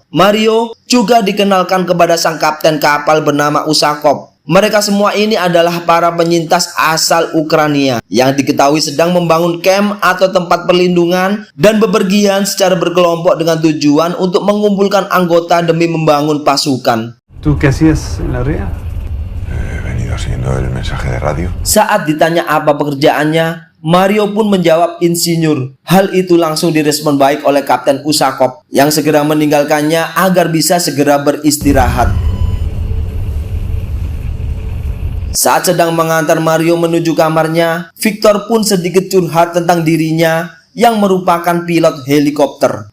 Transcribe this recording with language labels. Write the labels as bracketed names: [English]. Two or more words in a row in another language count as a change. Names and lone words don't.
[Indonesian] Mario juga dikenalkan kepada sang kapten kapal bernama Usakov. Mereka semua ini adalah para penyintas asal Ukraina yang diketahui sedang membangun camp atau tempat perlindungan dan bepergian secara berkelompok dengan tujuan untuk mengumpulkan anggota demi membangun pasukan. [Spanish] ¿Tú qué hacías en la REA? He venido siguiendo el mensaje de radio. [Indonesian] Saat ditanya apa pekerjaannya, Mario pun menjawab insinyur. Hal itu langsung direspon baik oleh Kapten Usakov yang segera meninggalkannya agar bisa segera beristirahat. Saat sedang mengantar Mario menuju kamarnya, Victor pun sedikit curhat tentang dirinya yang merupakan pilot helikopter.